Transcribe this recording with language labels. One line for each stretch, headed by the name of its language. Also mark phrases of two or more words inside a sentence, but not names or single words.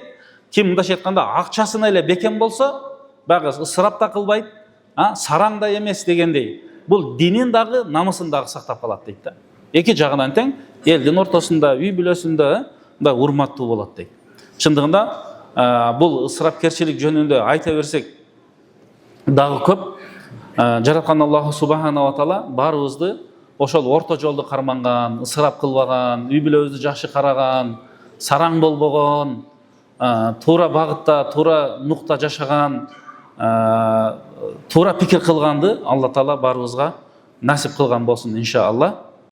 Kyrgyz: Ким мындайча айтканда акчасына эле бекем болсо, багы ысырап да кылбайт, сараң да эмес дегендей. Бул динин дагы, намысын дагы сактап калат дейт да. Эки жагынан тең элдин ортосунда, үй бүлөсүндө да урматтуу болот дейт. Чындыгында бул ысырапкерчилик жөнүндө айта берсек дагы көп. Жараткан Аллах
Arabic: سبحانه و تعالى
Kyrgyz: баарыбызды ошол орто жолду карманган, ысырап кылбаган, үй бүлөбүздү жакшы караган, сараң болбогон, туура багытта, туура нукта жашаган, туура пикир кылганды Алла Таала баарыбызга насип кылган болсун иншалла.